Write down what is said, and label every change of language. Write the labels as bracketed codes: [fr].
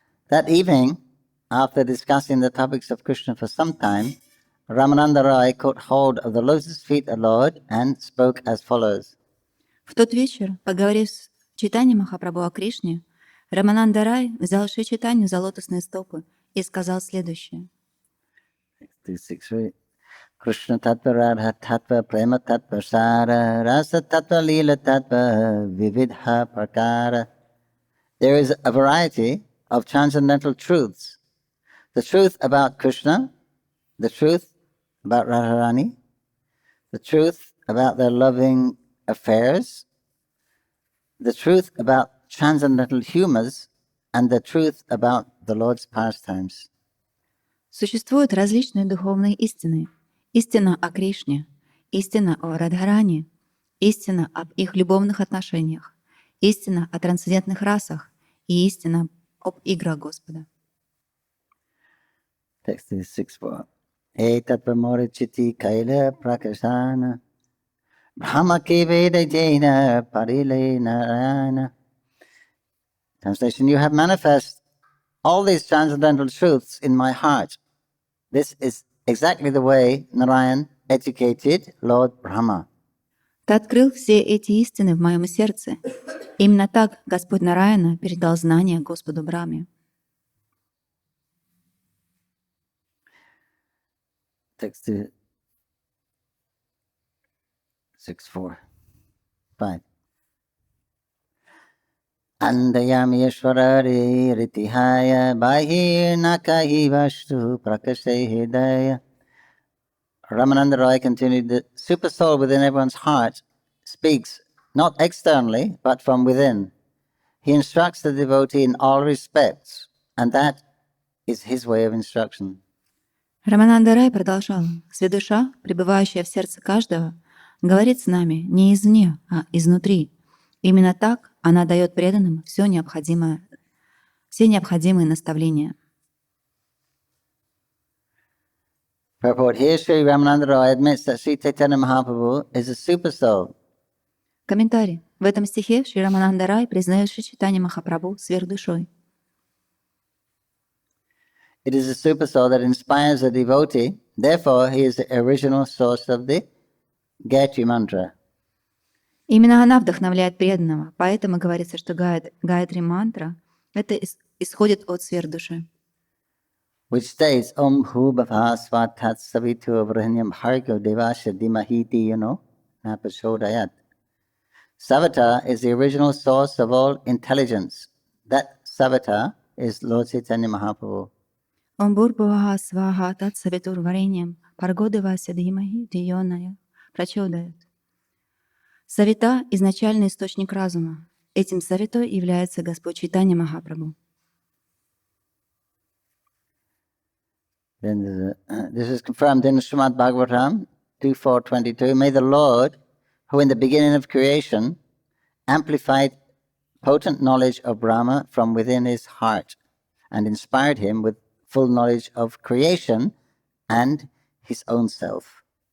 [en] That evening, after discussing the topics of Krishna for some time, Ramananda Rai caught hold of the lotus feet of the Lord and spoke as follows. [ru] В тот вечер, поговорив с Чайтаньей Махапрабху о Кришне, Рамананда Рай взял Шри Чайтанью за лотосные стопы и сказал следующее. [sa] 263. Krishna Tattva Radha Tattva Prema Tattva Sara Rasa Tattva Lila Tattva Vividha Prakara. [en] There is a variety of transcendental truths. The truth about Krishna, the truth about Radharani, the truth about their loving affairs, the truth about transcendental humors, and the truth about the Lord's pastimes. [ru] Существуют различные духовные истины. Истина о Кришне, истина о Радхарани, истина об их любовных отношениях, истина о трансцендентных расах и истина об играх Господа. [en] Text is [sa] 6.4. Etat pamorichiti kaila prakashana Brahma keveda jaina parile narayana. [en] Translation, you have manifest all these transcendental truths in my heart. This is exactly the way Narayan educated Lord Brahma. [ru] Ты открыл все эти истины в моем сердце. Именно так Господь Нараяна передал знания Господу Брахме. [en] Text 6.4. 5. [sa] Andayami Yashwarari Ritihaya Bahir Nakahi Vastu Prakashe Hidaya. [en] Ramananda Roy continued, the super soul within everyone's heart speaks not externally but from within. He instructs the devotee in all respects, and that is his way of instruction. [ru] Рамананда Рай продолжал. Святдуша, пребывающая в сердце каждого, говорит с нами не извне, а изнутри. Именно так она дает преданным все необходимые наставления. [en] Purport, here Sri Ramananda Roy admits that Sri Chaitanya Mahaprabhu is a super soul. [ru] Комментарий. В этом стихе Шри Рамананда Рай признает Шри Чайтанья Махапрабху сверхдушой. [en] It is a super soul that inspires a devotee. Therefore, he is the original source of the Gayatri mantra. [ru] Именно она вдохновляет преданного, поэтому говорится, что Гайатри мантра это исходит от сверхдуши. [en] Which states [sa] Om Bhu Bhava Svat Tat Savitu Vrahanyam Bhargo Devasya Dimahiti, na prachodayat. [en] Savata is the original source of all intelligence. That Savata is Lord Chaitanya Mahaprabhu. [sa] Ом Бурбхава Сваха Тат Савитур Вареньям Паргоды Вася Димахи Дийоная Прачодает. [ru] Савита – изначальный источник разума. Этим савитой является Господь Чайтанья Махапрабху. [en] Then this is confirmed in Srimad Bhagavatam 2.4.22. May the Lord, who in the beginning of creation amplified potent knowledge of Brahma from within his heart and inspired him with full knowledge of creation and his own self.